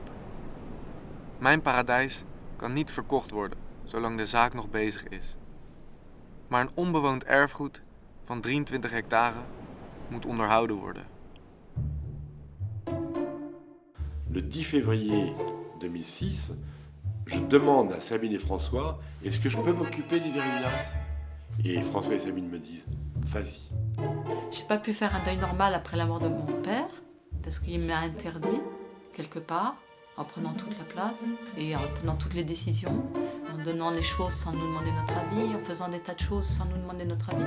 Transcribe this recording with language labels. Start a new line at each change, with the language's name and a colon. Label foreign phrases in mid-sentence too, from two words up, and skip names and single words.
Dutch: Mijn paradijs kan niet verkocht worden, zolang de zaak nog bezig is. Maar een onbewoond erfgoed van 23 hectare moet onderhouden worden.
French: Le 10 février 2006, je demande à Sabine et François « Est-ce que je peux m'occuper des Vérignas ?» Et François et Sabine me disent « Vas-y ». J'ai pas pu faire un deuil normal après la mort de mon père, parce qu'il m'a interdit, quelque part, en prenant toute la place et en prenant toutes les décisions, en donnant les choses sans nous demander notre avis, en faisant des tas de choses sans nous demander notre avis.